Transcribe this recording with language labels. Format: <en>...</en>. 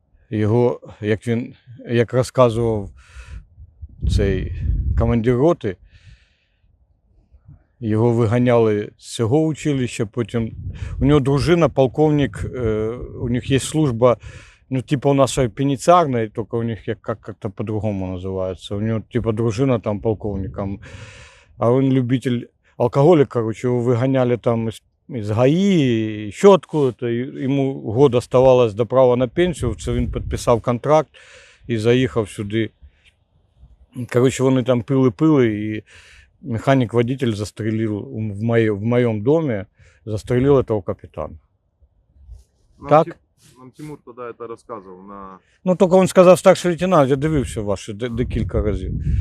<uk>Його, як розказував цей командир роти, його виганяли з цього училища, потім у нього дружина, полковник, у них є служба, ну, типа у нас пеніціарна, тільки у них як-то по-другому називається. У нього типа дружина там полковником, а він любитель алкоголя, короче, його виганяли там із ГАІ, ще откуда-то, йому</uk> <ru>год оставалось</ru> <uk>до права на пенсію, це він підписав контракт і заїхав сюди.</uk> <ru>Короче,</ru> <uk>вони там пили, і</uk> <ru>механик-водитель застрелил в моем доме, застрелил этого капитана. Так? Нам Тимур тогда это рассказывал на...</ru> <uk>Ну, тільки він сказав старший лейтенант, я дивився ваші декілька разів.</uk>